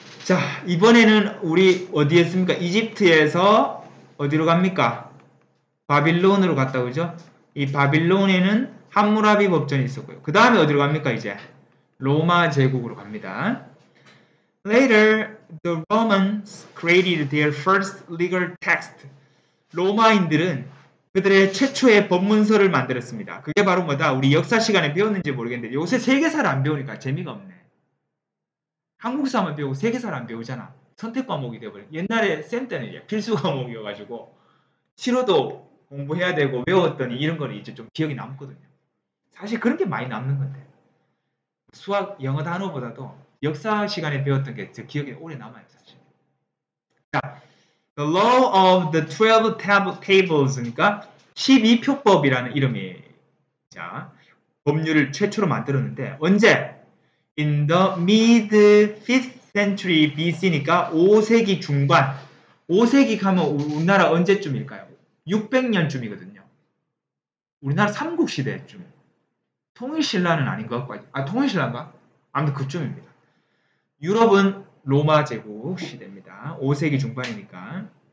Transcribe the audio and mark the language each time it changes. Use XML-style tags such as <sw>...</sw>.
<ko>자, 이번에는 우리 어디에 있습니까? 이집트에서 어디로 갑니까? 바빌론으로 갔다 오죠? 이 바빌론에는 함무라비 법전이 있었고요. 그 다음에 어디로 갑니까, 이제? 로마 제국으로 갑니다.</ko> <en>Later, the Romans created their first legal text.</en> <ko>로마인들은 그들의 최초의 법문서를 만들었습니다. 그게 바로 뭐다? 우리 역사 시간에 배웠는지 모르겠는데 요새 세계사를 안 배우니까 재미가 없네. 한국사만 배우고 세계사를 안 배우잖아. 선택 과목이 되어버려. 옛날에 쌤 때는 필수 과목이어가지고 싫어도 공부해야 되고 외웠더니 이런 거는 이제 좀 기억이 남거든요. 사실 그런 게 많이 남는 건데 수학, 영어 단어보다도 역사 시간에 배웠던 게 제 기억에 오래 남아요. 사실. 자, The Law of the 12 Tables, 그러니까 12표법이라는 이름이 자 법률을 최초로 만들었는데 언제?</ko> <en>In the mid-5th century BC니까</en> <ko>5세기 중반. 5세기 가면 우리나라 언제쯤일까요? 600년쯤이거든요. 우리나라 삼국시대쯤. 통일신라는 아닌 것 같고, 통일신라인가? 아무튼 그쯤입니다. 유럽은 로마 제국 시대입니다. 5세기 중반이니까.</ko>